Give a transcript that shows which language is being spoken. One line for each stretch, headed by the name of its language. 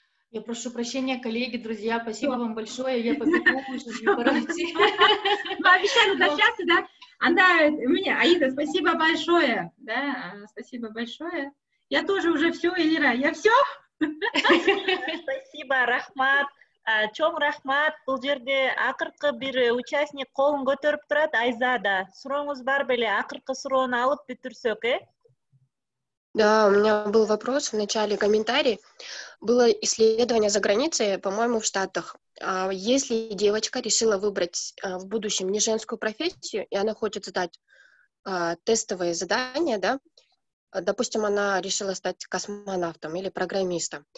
Russian: Я прошу прощения, коллеги, друзья, спасибо вам большое, я побегу уже, мне пора идти. Мы обещали возвращаться, да? Аида, спасибо большое, да, спасибо большое. Я тоже уже все, Эльмира, я все? Спасибо,
Kyrgyz: рахмат. Чоң рахмат. Бул жерде акыркы бир участник колун көтөрүп турат, Айзада. Сурооңуз бар беле? Акыркы суроону алып бүтүрсөк,
Russian: Да, у меня был вопрос в начале, комментарий. Было исследование за границей, по-моему, в Штатах. Если девочка решила выбрать в будущем не женскую профессию, и она хочет сдать тестовые задания, да, допустим, она решила стать космонавтом или программистом.